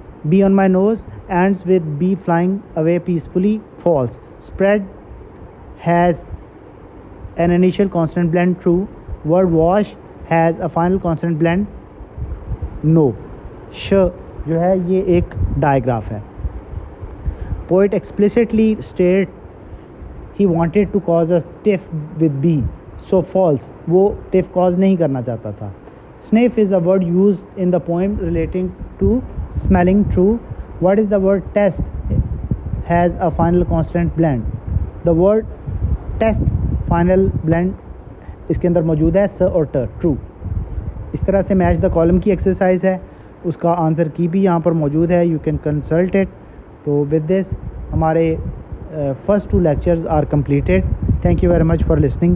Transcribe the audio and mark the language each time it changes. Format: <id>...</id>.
<en>Bee on my nose ends with bee flying away peacefully. False. Spread has an initial consonant blend. True. Word wash has a final consonant blend. No.</en> <ur>sh جو ہے یہ ایک digraph ہے.</ur> <en>Poet explicitly states he wanted to cause a tiff with bee. So false.</en> <ur>وہ tiff cause نہیں کرنا چاہتا تھا.</ur> <en>Sniff is a word used in the poem relating to smelling. True. What is the word test? Has a final consonant blend. The word test final blend</en> <ur>اس کے اندر موجود ہے س اور ٹ.</ur> <en>True.</en> <ur>اس طرح سے میچ دا کالم کی exercise ہے, اس کا آنسر کی بھی یہاں پر موجود ہے,</ur> <en>You can consult it. تو with this ہمارے first 2 lectures are completed. Thank you very much for listening.</en>